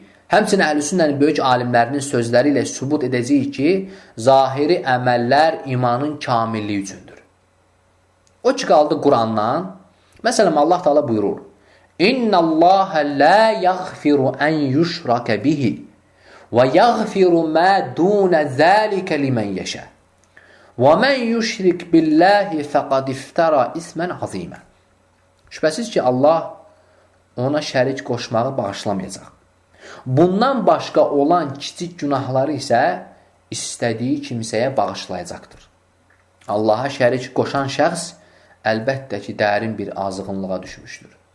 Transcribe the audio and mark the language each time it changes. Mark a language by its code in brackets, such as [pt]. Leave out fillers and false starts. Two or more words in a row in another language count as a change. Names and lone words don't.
[az] Həmçinin Əhl-i Sünnənin böyük alimlərinin sözləri ilə sübut edəcəyik ki, zahiri əməllər imanın kamilliyi üçündür. O ki, qaldı Qur'andan. Məsələn, Allah Teala buyurur: [ar] إن الله لا يغفر أن يشرك به ويغفر ما دون ذلك لمن يشاء. وَمَنْ يُشْرِكْ بِاللّٰهِ فَقَدْ اِفْتَرَى اِسْمًا عَظِيمًا. [az] Şübhəsiz ki, Allah ona şərik qoşmağı bağışlamayacaq. Bundan başqa olan kiçik günahları isə istədiyi kimsəyə bağışlayacaqdır. Allaha şərik qoşan şəxs əlbəttə ki, dərin bir azğınlığa düşmüşdür.